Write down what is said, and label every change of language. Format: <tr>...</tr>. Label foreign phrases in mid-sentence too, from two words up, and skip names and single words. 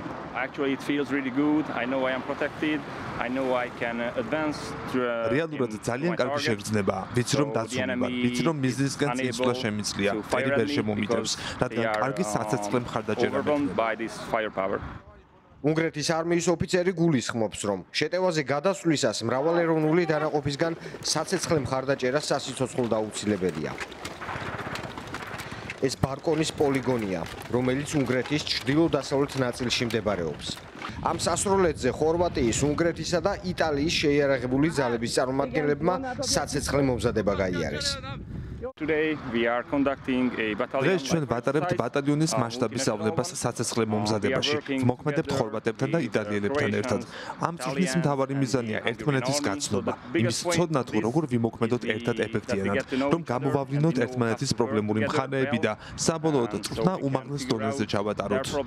<en>Actually, it feels really good. I know I am protected. I know I can advance through.</en> <ka>რეალურად ძალიან კარგი შეგრძნებაა. ვიცი რომ დაცული ვარ. ვიცი რომ მიზნისკენ წინსვლა შემიძლია. ფერი ვერ შემომიწევს, რადგან კარგი საცეცხლე მხარდაჭერა მექნება. უნგრეთის არმიის ოფიცერი გულისხმობს, რომ შეტევაზე გადასვლისას მრავალეროვნული დანაყოფისგან საცეცხლე მხარდაჭერა სასიცოცხლო აუცილებელია. ეს ბარკონის პოლიგონია, რომელიც უნგრეთის ჩრდილო-დასავლეთ ნაწილში მდებარეობს. ამ სასროლეთზე ხორვატიის, უნგრეთისა და იტალიის შეიარაღებული ძალების წარმომადგენლებმა საცეცხლე მომზადება გაიარეს.</ka> <en>Today we are conducting a battalion.</en> <ka>დღეს ჩვენ ვატარებთ ბატალიონის მასშტაბის აღნებას საცეცხლე მომზადებაში. ვმოქმედებთ ხორვატებთან და იტალიელებთან ერთად. ამ წიგნის მთავარი მიზანია ერთმანეთის გაცნობა. იმის ცოდნა თუ როგორ ვიმოქმედოთ ერთად ეფექტიანად, რომ გამოვავლინოთ ერთმანეთის პრობლემური მხარეები და საბოლოოდ წვრთნა უმაღლეს დონეზე ჩავატაროთ.</ka>